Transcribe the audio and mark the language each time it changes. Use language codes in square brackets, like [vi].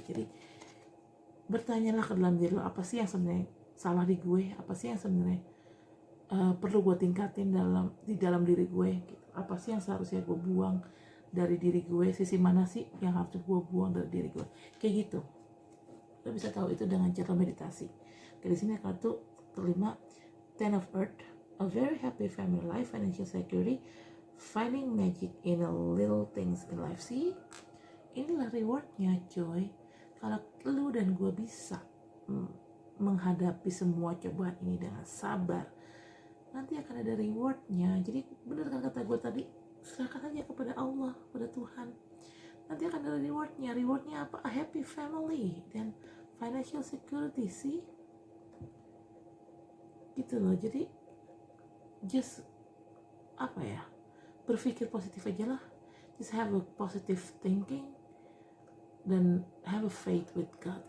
[id] Jadi bertanyalah ke dalam diri lo, apa sih yang sebenarnya salah di gue, apa sih yang sebenarnya perlu gue tingkatin di dalam diri gue gitu. Apa sih yang seharusnya gue buang dari diri gue, sisi mana sih yang harus gue buang dari diri gue, kayak gitu. Lo bisa tahu itu dengan cara meditasi. Di sini kartu kelima, [en] Ten of Earth, a very happy family life, financial security, finding magic in a little things in life. [id] See, inilah rewardnya coy. Kalau lu dan gue bisa menghadapi semua cobaan ini dengan sabar, nanti akan ada rewardnya. Jadi benar kan kata gue tadi, serahkan aja kepada Allah, kepada Tuhan. Nanti akan ada rewardnya. Rewardnya apa? [en] A happy family dan financial security. [id] Sih gitu loh. Jadi just apa ya, berpikir positif aja lah. [en] Just have a positive thinking dan have a faith with God.